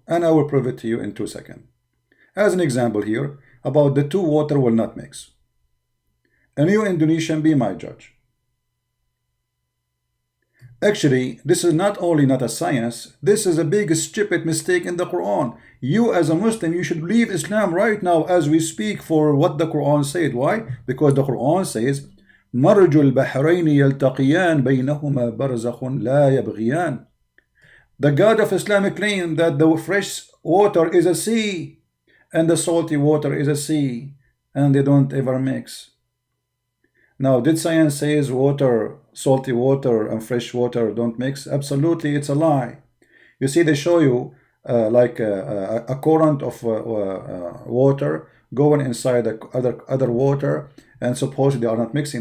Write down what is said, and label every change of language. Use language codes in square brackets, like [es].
[en] And I will prove it to you in 2 seconds. As an example here, about the two water will not mix. And you Indonesian, be my judge. Actually, this is not only not a science, this is a big stupid mistake in the Quran. You as a Muslim, you should leave Islam right now as we speak for what the Quran said. Why? Because the Quran says, [ar] مَرْجُ الْبَحْرَيْنِ يَلْتَقِيَانِ بَيْنَهُمَا بَرْزَخٌ لَا يَبْغِيَانِ. [en] The God of Islam claimed that the fresh water is a sea and the salty water is a sea, and they don't ever mix. Now, did science say water, salty water and fresh water don't mix? Absolutely, it's a lie. You see, they show you like a current of water going inside the other water, and supposedly they are not mixing.